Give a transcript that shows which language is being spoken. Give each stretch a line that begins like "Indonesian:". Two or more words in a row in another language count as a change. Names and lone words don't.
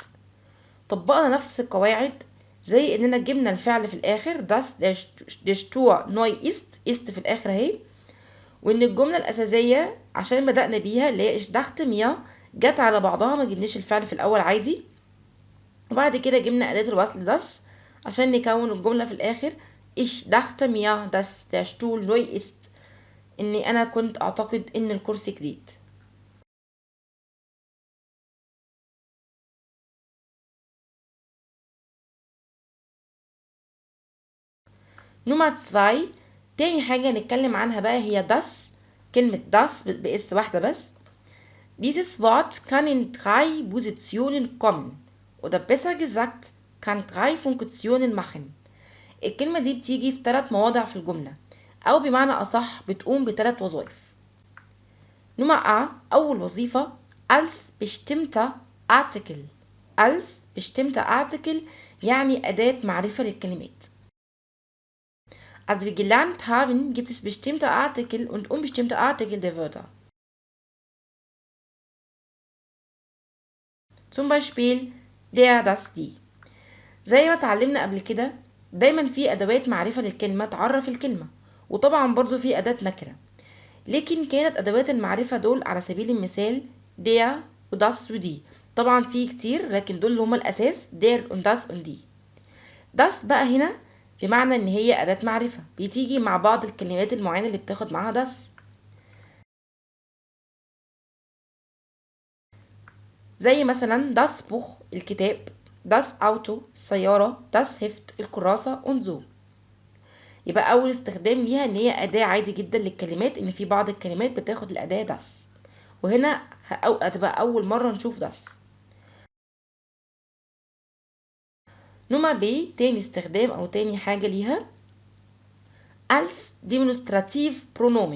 Arabic: طبقنا نفس القواعد زي اننا جبنا الفعل في الاخر
German: dass der Stuhl neu ist
Arabic: في الاخر اهي، وان الجملة الاساسية عشان بدأنا بيها اللي هي
German: ich dachte mir
Arabic: جت على بعضها، ما جبناش الفعل في الاول عادي، وبعد كده جبنا اداة الوصل das عشان نكون الجملة في الاخر
German: ich dachte mir dass der Stuhl neu ist،
Arabic: اني انا كنت اعتقد ان الكرسي جديد. نمرة 2 تاني حاجة نتكلم عنها بقى هي das. كلمة das بإس واحدة بس.
German: Dieses Wort kann in 3 Positionen kommen oder besser gesagt kann 3 Funktionen machen.
Arabic: الكلمة دي بتيجي في 3 مواضع في الجملة، أو بمعنى أصح بتقوم ب3 وظائف. نمرة A أول وظيفة
German: als bestimmter Artikel. als bestimmter Artikel
Arabic: يعني أداة معرفة للكلمات.
German: Als wir gelernt haben, gibt es bestimmte Artikel und unbestimmte Artikel der Wörter. Zum Beispiel der, das, die.
Arabic: زي ما اتعلمنا قبل كده دايما في أدوات معرفة للكلمة تعرف الكلمة، وطبعا برضو في أداة نكرة، لكن كانت أدوات المعرفة دول على سبيل المثال der وdas ودي. طبعا في كتير لكن دول هما الأساس
German: der und das und die.
Arabic: das بقى هنا بمعنى ان هي أداة معرفة بتيجي مع بعض الكلمات المعينة اللي بتاخد معاها das. زي مثلا
German: das Buch
Arabic: الكتاب،
German: das Auto
Arabic: السيارة،
German: das Heft
Arabic: الكراسة
German: und so.
Arabic: يبقى أول استخدام ليها ان هي أداة عادي جدا للكلمات، ان في بعض الكلمات بتاخد الأداة das، وهنا هتبقى أول مرة نشوف das. نمرة B تاني استخدام أو تاني حاجة ليها
German: als demonstrative pronomen.